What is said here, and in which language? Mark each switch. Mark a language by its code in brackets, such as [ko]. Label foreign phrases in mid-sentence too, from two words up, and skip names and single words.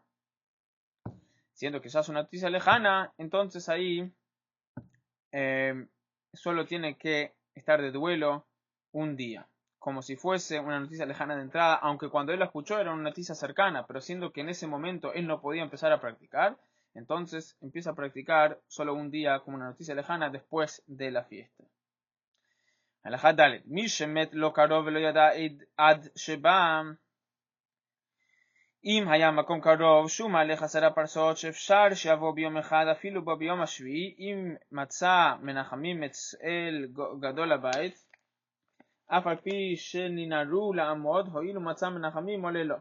[es] Siendo que ya es una noticia lejana, entonces ahí solo tiene que estar de duelo un día. Como si fuese una noticia lejana de entrada, aunque cuando él la escuchó era una noticia cercana, pero siendo que en ese momento él no podía empezar a practicar, entonces empieza a practicar solo un día como una noticia lejana después de la fiesta. [he] הלכה ד' מי שמת לא קרוב ולא ידע עד שבא אם היה מקום קרוב שהוא מהלך 10 פרסות שאפשר שיבוא ביום אחד אפילו בו ביום השביעי אם מצא מנחמים את אל גדול הבית אף על פי שננערו לעמוד, הואיל ומצא מנחמים עולה לו.